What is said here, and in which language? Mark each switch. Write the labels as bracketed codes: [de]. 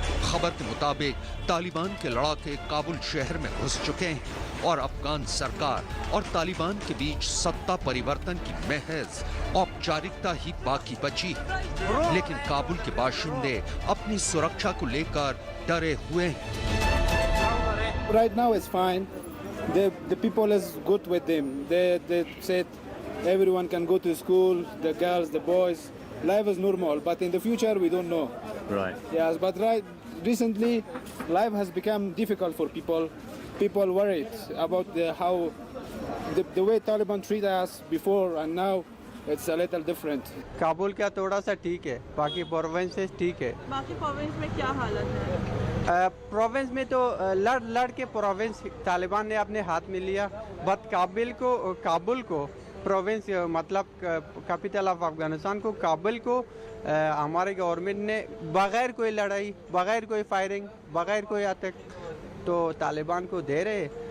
[hi] खबर के मुताबिक तालिबान के लड़ाके काबुल शहर में घुस चुके हैं और अफगान सरकार और तालिबान के बीच सत्ता परिवर्तन की महज औपचारिकता ही बाकी बची है। लेकिन काबुल के बाशिंदे अपनी सुरक्षा को लेकर डरे हुए हैं। [en] Right now it's fine. The people is good with them. They said everyone can go to school, the girls, the boys. Life is normal, but in the future we don't know. Right. Yes, but recently life has become difficult for people. People worried about how the way Taliban treat us before and now. It's a little different. [hi] Kabul का थोड़ा सा ठीक है, बाकी provinces ठीक है। बाकी province में क्या हालत है? प्रोविंस में तो लड़ के प्रोविंस तालिबान ने अपने हाथ में लिया, बट काबुल को प्रोविंस मतलब [en] capital of Afghanistan [hi] को काबुल को हमारे गवर्नमेंट ने बगैर कोई लड़ाई, बगैर कोई फायरिंग, बगैर कोई अटैक तो तालिबान को दे रहे।